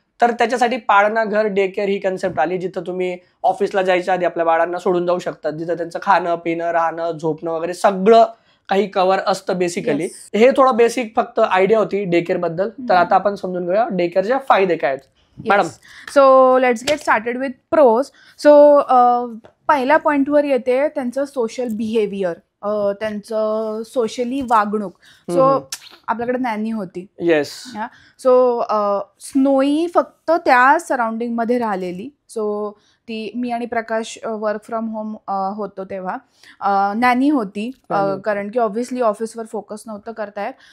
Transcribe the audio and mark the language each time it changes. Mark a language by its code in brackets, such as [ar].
[mr] तर त्याच्यासाठी पाळणा घर डे केअर ही कन्सेप्ट आली जिथं तुम्ही ऑफिसला जायच्या आधी आपल्या बाळांना सोडून जाऊ शकतात. जिथं त्यांचं खाणं पिणं राहणं झोपणं वगैरे सगळं काही कव्हर असतं बेसिकली. हे थोडं बेसिक फक्त आयडिया होती डे केअर बद्दल. तर आता आपण समजून घेऊया डे केअरचे फायदे काय आहेत madam. [en] So let's get started with pros. [mr] So पहिल्या पॉइंटवर येते त्यांचं सोशल बिहेवियर, त्यांचं सोशली वागणूक. सो आपल्याकडे नॅनी होती. येस. सो स्नोई फक्त त्या सराउंडिंग मध्ये राहिलेली. सो ती मी आणि प्रकाश वर्क फ्रॉम होम होतो तेव्हा नॅनी होती कारण की ऑब्व्हियसली ऑफिसवर फोकस नव्हतं करतायत.